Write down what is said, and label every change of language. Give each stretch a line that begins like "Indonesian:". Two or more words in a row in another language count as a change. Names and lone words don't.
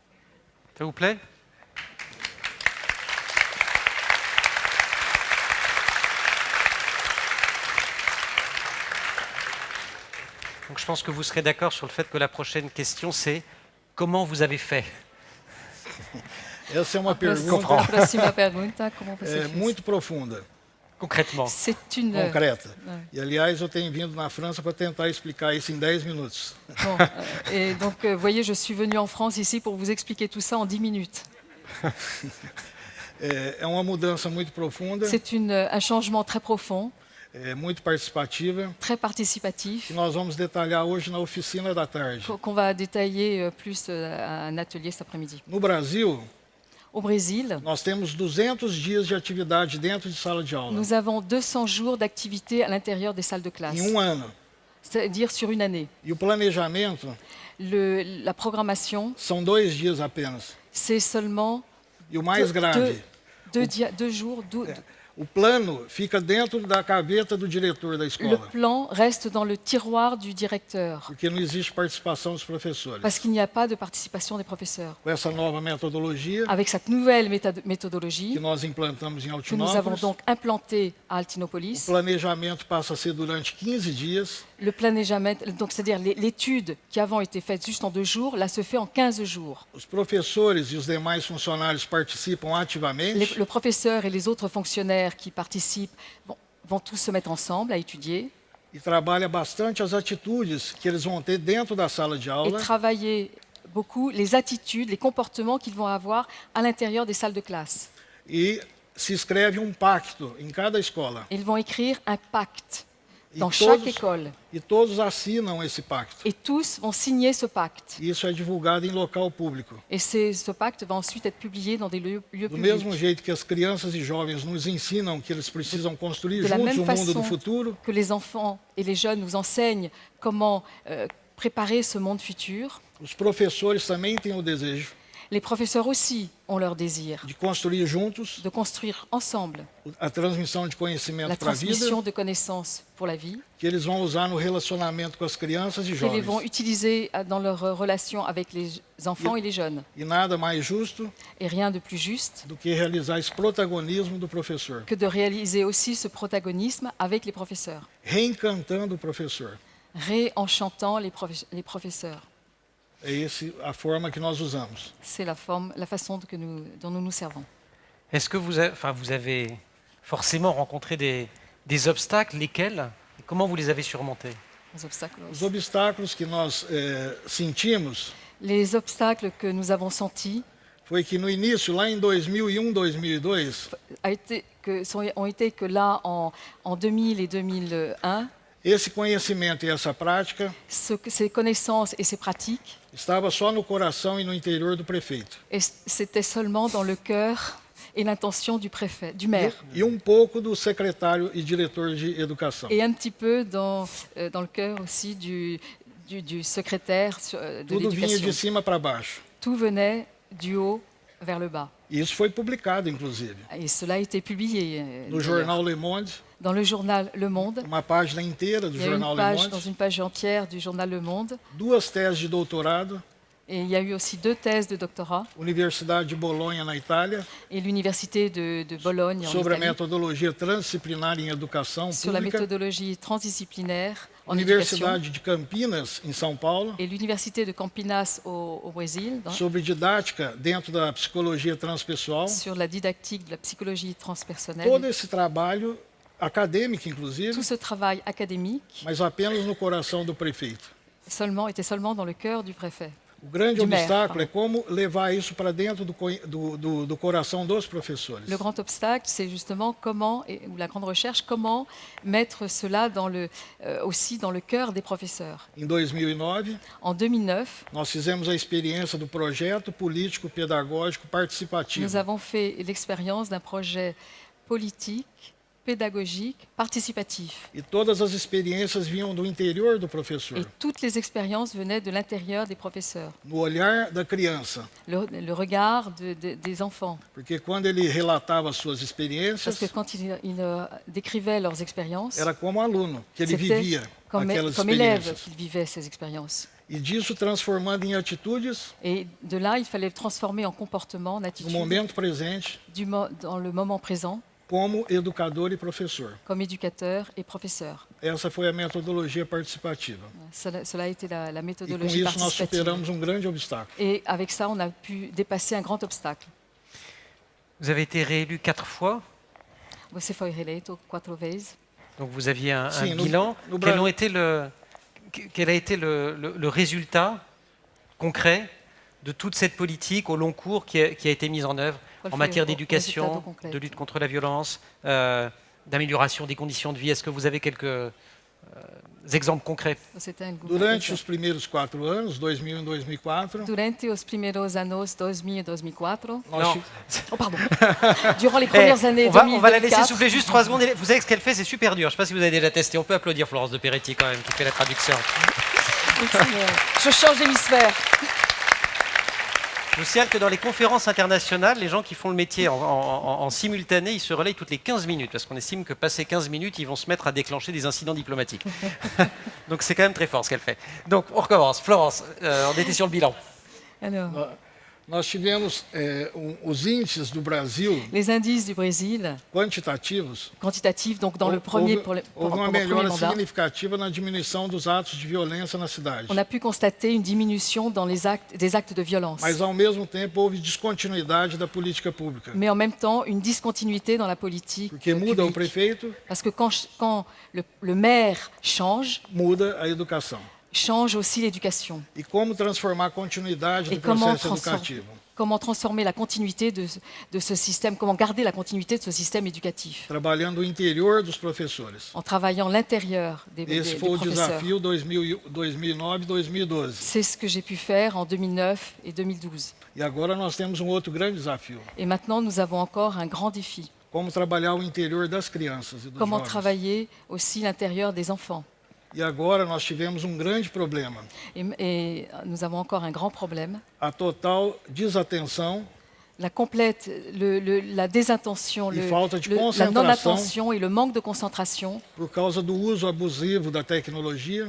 French: Ça vous plaît? Donc je pense que vous serez d'accord sur le fait que la prochaine question, c'est comment vous avez fait?
Portuguese: Essa é uma A pergunta próxima pergunta, como você fez? muito profunda,
French: Concrètement. C'est une...
Portuguese: concreta.
French: Ouais.
Portuguese: E, aliás, eu tenho vindo na França para tentar explicar isso em 10 minutos.
French: Bon, et donc, vous voyez, je suis venu en France ici pour vous expliquer tout ça en 10 minutes.
Portuguese: É uma mudança muito profunda,
French: C'est un changement très profond,
Portuguese: muito participativa,
French: très participatif,
Portuguese: que nós vamos detalhar hoje na oficina da tarde.
French: qu'on va détailler plus à un atelier cet après-midi.
Portuguese: No Brasil,
French: Au Brésil,
Portuguese: nós temos 200 dias de atividade dentro de sala de aula,
French: nous avons 200 jours d'activité à l'intérieur des salles de classe,
Portuguese: em ano.
French: c'est-à-dire sur une année.
Portuguese: E o planejamento
French: La programmation,
Portuguese: são 2 dias apenas.
French: c'est seulement
Portuguese: E o mais grave,
French: deux jours.
Portuguese: o plano fica dentro da gaveta do diretor da
French: Le
Portuguese: escola,
French: plan reste dans le tiroir du directeur,
Portuguese: porque não existe participação dos professores.
French: parce qu'il n'y a pas de participation des professeurs.
Portuguese: Com essa nova metodologia
French: Avec cette nouvelle
Portuguese: que
French: méthodologie
Portuguese: nós implantamos em
French: que nous avons
Portuguese: Altinópolis,
French: donc implantée à
Portuguese: o
French: Altinopolis,
Portuguese: planejamento passa a ser durante 15 dias,
French: le planejament, donc c'est-à-dire l'étude qui avant était faite juste en 2 jours, là se fait en 15 jours.
Portuguese: os professores e os demais funcionários participam ativamente,
French: Le professeur et les autres fonctionnaires qui participent vont tous se mettre ensemble à étudier
Portuguese: e trabalha bastante as atitudes que eles vão ter dentro da sala de
French: et
Portuguese: aula
French: travailler beaucoup les attitudes, les comportements qu'ils vont avoir à l'intérieur des salles de classe.
Portuguese: e se escreve pacto em cada escola.
French: Ils vont écrire un pacte dans
Portuguese: E
French: chaque
Portuguese: todos,
French: école
Portuguese: e todos assinam esse pacto.
French: et tous vont signer ce pacte.
Portuguese: E isso é divulgado em local público.
French: Et ce pacte va ensuite être publié dans des lieux
Portuguese: Do mesmo
French: publics.
Portuguese: jeito que as crianças e jovens nos ensinam que eles precisam construir
French: De la
Portuguese: juntos
French: même
Portuguese: o mundo do
French: façon
Portuguese: futuro,
French: que les enfants et les jeunes nous enseignent comment préparer ce monde futur,
Portuguese: os professores também têm o desejo
French: les professeurs aussi ont leur désir
Portuguese: de construir juntos
French: de construire ensemble
Portuguese: a transmissão de
French: la
Portuguese: conhecimento para a vida,
French: transmission de connaissances pour la vie,
Portuguese: que eles vão usar no relacionamento com as crianças e
French: qu'ils les vont
Portuguese: jovens.
French: utiliser dans leur relation avec les enfants et les jeunes.
Portuguese: E nada mais justo
French: Et rien de plus juste
Portuguese: do que realizar esse protagonismo do professor,
French: que de réaliser aussi ce protagonisme avec les professeurs,
Portuguese: reencantando o professor.
French: réenchantant les professeurs.
Portuguese: É essa a forma que nós usamos.
French: C'est la façon dont nous nous servons. Est-ce que vous avez forcément rencontré des obstacles, lesquels? Et comment vous les avez surmontés? Les obstacles.
Portuguese: Os obstáculos que nós sentimos
French: Les obstacles que nous avons sentis
Portuguese: foi que no início, lá em 2001, 2002,
French: ont été que là, en 2000 et 2001,
Portuguese: esse conhecimento e essa prática
French: ces connaissances et ces pratiques,
Portuguese: estava só no coração e no interior do prefeito.
French: c'était seulement dans le cœur et l'intention du préfet, du maire,
Portuguese: E pouco do secretário e diretor de educação.
French: et un petit peu dans le cœur aussi du secrétaire de
Portuguese: Tudo vinha de
French: l'éducation.
Portuguese: cima para baixo.
French: Tout venait du haut vers le bas.
Portuguese: E isso foi publicado, inclusive,
French: Et cela a été publié
Portuguese: no
French: d'ailleurs,
Portuguese: jornal Le Monde,
French: dans le journal Le Monde.
Portuguese: uma página inteira do
French: Il y a une
Portuguese: jornal Le
French: page, dans
Portuguese: Monde,
French: une page entière du journal Le Monde.
Portuguese: 2 teses de doutorado,
French: Et il y a eu aussi 2 thèses de doctorat
Portuguese: Universidade de Bolonha na Itália,
French: et l'université de Bologne en
Portuguese: sobre a
French: Italie
Portuguese: metodologia transdisciplinar em educação
French: sur la
Portuguese: pública,
French: méthodologie transdisciplinaire en éducation
Portuguese: Universidade de Campinas, em São Paulo,
French: et l'université de Campinas au Brésil
Portuguese: sobre didática dentro da psicologia transpessoal.
French: sur la didactique de la psychologie transpersonnelle.
Portuguese: Todo esse trabalho acadêmico, inclusive,
French: Tout ce travail académique
Portuguese: mas apenas no coração do prefeito.
French: était seulement dans le cœur du préfet.
Portuguese: O grande
French: De maire,
Portuguese: obstáculo é
French: pardon.
Portuguese: como levar isso para dentro do coração dos professores.
French: Le grand obstacle, c'est justement ou la grande recherche, comment mettre cela aussi dans le cœur des professeurs.
Portuguese: Em 2009,
French: En 2009,
Portuguese: nós fizemos a experiência do projeto político pedagógico participativo.
French: nous avons fait l'expérience d'un projet politique, pédagogique, participatif.
Portuguese: E todas as experiências vinham do interior do professor,
French: Et toutes les expériences venaient de l'intérieur des professeurs,
Portuguese: no olhar da criança.
French: le regard des enfants.
Portuguese: Porque quando ele relatava suas
French: Parce
Portuguese: experiências,
French: que quand ils décrivaient leurs expériences,
Portuguese: era como aluno, que ele
French: c'était
Portuguese: vivia
French: comme
Portuguese: aquelas
French: élève
Portuguese: experiências.
French: qu'ils vivaient ces expériences.
Portuguese: E disso transformando em atitudes
French: Et de là, il fallait le transformer en comportement, en
Portuguese: no
French: attitude,
Portuguese: momento presente
French: dans le moment présent
Portuguese: como educador e professor.
French: comme éducateur et professeur.
Portuguese: Essa foi a metodologia participativa.
French: Cela a été la
Portuguese: E com
French: méthodologie
Portuguese: isso nós
French: participative.
Portuguese: superamos um grande obstáculo.
French: Et avec ça, on a pu dépasser un grand obstacle. Vous avez été réélu 4 fois,
Portuguese: Você foi reeleito 4 vezes.
French: donc vous aviez un Si, nous- bilan. nous Quel, bra- ont été quel a été le résultat concret de toute cette politique au long cours qui a été mise en œuvre
Portuguese: Qual
French: en
Portuguese: foi
French: matière
Portuguese: o
French: d'éducation,
Portuguese: resultado concreto?
French: de lutte contre la violence, d'amélioration des conditions de vie? Est-ce que vous avez quelques exemples concrets?
Portuguese: Você tem algum Durante exemplo? os primeiros 4 anos, 2000 e 2004, Durante os primeiros anos 2000 e 2004, nós
French: Non. ti- oh pardon, durant les Eh, premières années on va la laisser 2004, souffler juste 3 secondes. Vous savez que ce qu'elle fait, c'est super dur. Je ne sais pas si vous avez déjà testé. On peut applaudir Florence de Peretti quand même, qui fait la traduction. je change d'hémisphère. Je vous signale que dans les conférences internationales, les gens qui font le métier en simultané, ils se relayent toutes les 15 minutes, parce qu'on estime que passé 15 minutes, ils vont se mettre à déclencher des incidents diplomatiques. Donc c'est quand même très fort ce qu'elle fait. Donc on recommence. Florence, on était sur le bilan. Alors,
Portuguese: nós tivemos os índices do Brasil
French: les indices du Brésil,
Portuguese: quantitativos.
French: quantitatifs, donc dans le premier,
Portuguese: Houve uma
French: pendant le premier
Portuguese: melhora
French: mandat,
Portuguese: significativa na diminuição dos atos de violência na cidade.
French: on a pu constater une diminution dans des actes de violence.
Portuguese: Mas, ao mesmo tempo, houve descontinuidade da política pública.
French: Mais en même temps, une discontinuité dans la politique
Portuguese: Porque muda o
French: publique.
Portuguese: prefeito,
French: Parce que quand le maire change,
Portuguese: muda a educação.
French: change aussi l'éducation.
Portuguese: E como transformar a continuidade
French: Et
Portuguese: do processo
French: comment
Portuguese: educativo?
French: transformer la continuité de ce système, comment garder la continuité de ce système éducatif
Portuguese: Trabalhando o interior dos professores.
French: en travaillant l'intérieur des
Portuguese: Esse foi o
French: professeurs.
Portuguese: desafio 2009-2012.
French: C'est ce que j'ai pu faire en 2009 et 2012.
Portuguese: E agora nós temos um outro grande desafio.
French: Et maintenant, nous avons encore un grand défi.
Portuguese: Como trabalhar o interior das crianças e dos
French: Comment
Portuguese: jovens.
French: travailler aussi l'intérieur des enfants.
Portuguese: E agora nós tivemos um grande problema.
French: Et nous avons encore un grand problème.
Portuguese: A total desatenção
French: La complète, la désintention,
Portuguese: E falta de
French: la
Portuguese: concentração.
French: non-attention et le manque de concentration
Portuguese: por causa do uso abusivo da tecnologia